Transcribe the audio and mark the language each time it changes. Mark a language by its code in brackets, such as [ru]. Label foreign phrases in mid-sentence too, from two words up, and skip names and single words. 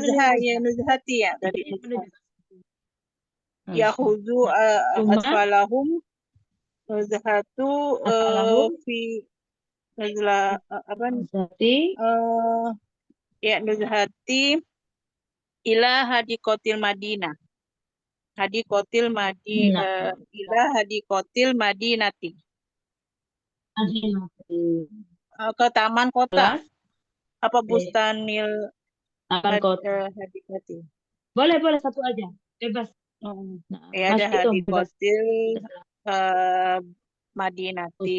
[id] nuzhati ya tadi. [ar] Yahudu atfalahum nuzhatu fi nazla [id] apa ya [ar] nuzhati ila hadikotil Madinah. hadikotil madi [id] Nah, [ar] ila hadikotil madinati. Madinati. [id] Ke taman kota. Kelas Apa B, [ar] bustanil [id] taman kota. [ar] hadikoti. [id] Boleh satu aja, bebas. Oh. Nah, Ya ada Mas itu bebas. [ar] hadikotil madinati.